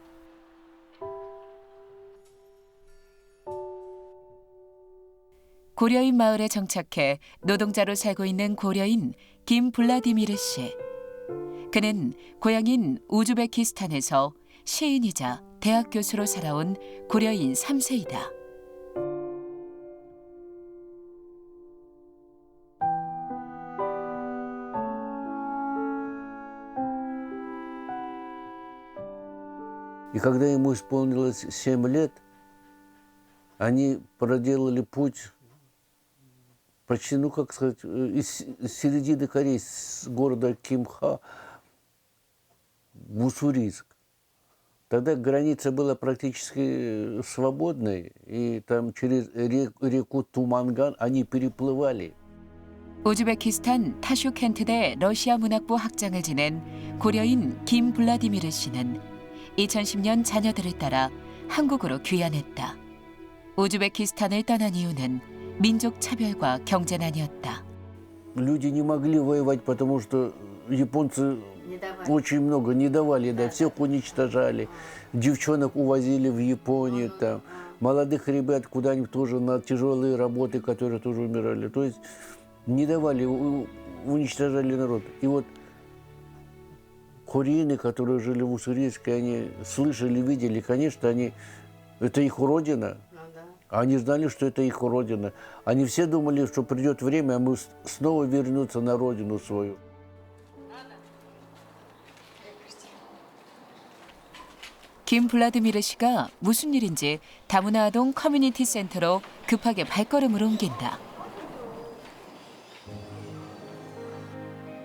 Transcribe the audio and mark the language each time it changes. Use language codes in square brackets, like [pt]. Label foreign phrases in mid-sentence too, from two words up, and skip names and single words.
[ko] 고려인 마을에 정착해 노동자로 살고 있는 고려인 김블라디미르 씨. 그는 고향인 우즈베키스탄에서 시인이자 대학 교수로 살아온 고려인 3세이다. [ru] И когда ему исполнилось 7 лет, они проделали путь почти, ну как сказать, из середины Кореи, с города Кимха в Уссурийск. Тогда граница была практически свободной, и там через реку Туманган они переплывали. [ko] 우즈베키스탄 타슈켄트대 러시아 문학부 학장을 지낸 고려인 김블라디미르 씨는 2010년 자녀들을 따라 한국으로 귀환했다. 우즈베키스탄을 떠난 이유는 민족 차별과 경제난이었다. [ru] Люди не могли воевать, потому что японцы очень много не давали, да, всех уничтожали. Девчонок увозили в Японию, там, молодых ребят куда-нибудь тоже на тяжелые работы, которые тоже умирали. То есть не давали, уничтожали народ. И вот кореяне, которые жили в Уссурийске, они слышали, видели, конечно, это их родина. Они знали, что это их родина. Они все думали, что придет время, а мы снова вернутся на родину свою. [ko] 김블라디미르 씨가 무슨 일인지 다문화 아동 커뮤니티 센터로 급하게 발걸음을 옮긴다.